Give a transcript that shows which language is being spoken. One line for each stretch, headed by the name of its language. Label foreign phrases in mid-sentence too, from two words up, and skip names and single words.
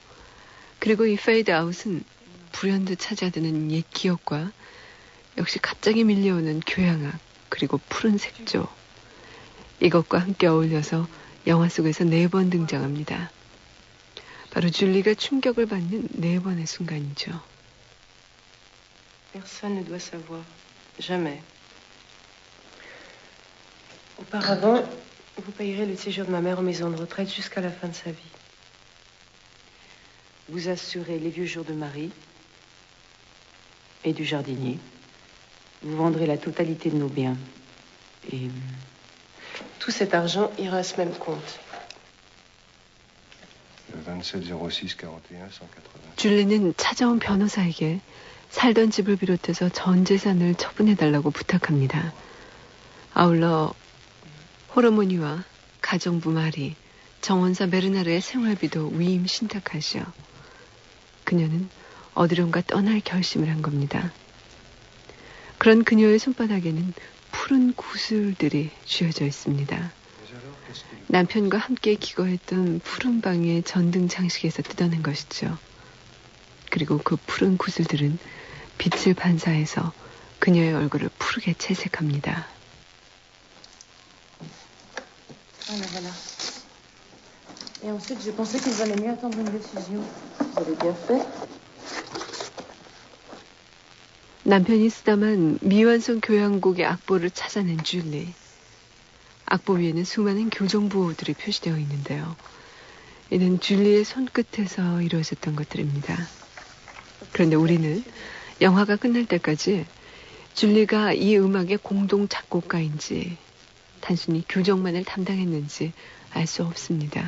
Korean: 그리고 이 페이드아웃은 불현듯 찾아드는 옛 기억과 역시 갑자기 밀려오는 교향악 그리고 푸른 색조 이것과 함께 어울려서 영화 속에서 4번 등장합니다. 바로 줄리가 충격을 받는 4번의 순간이죠.
French: Personne ne doit savoir. Jamais. Auparavant, vous payerez le séjour de ma mère en maison de retraite jusqu'à la fin de sa vie. Vous assurez les vieux jours de Marie et du jardinier. Vous vendrez la totalité de nos biens. Et tout cet argent ira à ce même compte. Le 2706 41 180.
Korean: 줄리는 찾아온 변호사에게 살던 집을 비롯해서 전 재산을 처분해달라고 부탁합니다. 아울러 호르모니와 가정부 마리, 정원사 베르나르의 생활비도 위임 신탁하시어 그녀는 어디론가 떠날 결심을 한 겁니다. 그런 그녀의 손바닥에는 푸른 구슬들이 쥐어져 있습니다. 남편과 함께 기거했던 푸른 방의 전등 장식에서 뜯어낸 것이죠. 그리고 그 푸른 구슬들은 빛을 반사해서 그녀의 얼굴을 푸르게 채색합니다.
French: Voilà. Et ensuite, j'ai pensé qu'il valait mieux attendre une décision. Vous avez bien fait.
Korean: 남편이 쓰다만 미완성 교향곡의 악보를 찾아낸 줄리. 악보 위에는 수많은 교정부호들이 표시되어 있는데요. 이는 줄리의 손끝에서 이루어졌던 것들입니다. 그런데 우리는 영화가 끝날 때까지 줄리가 이 음악의 공동 작곡가인지 단순히 교정만을 담당했는지 알 수 없습니다.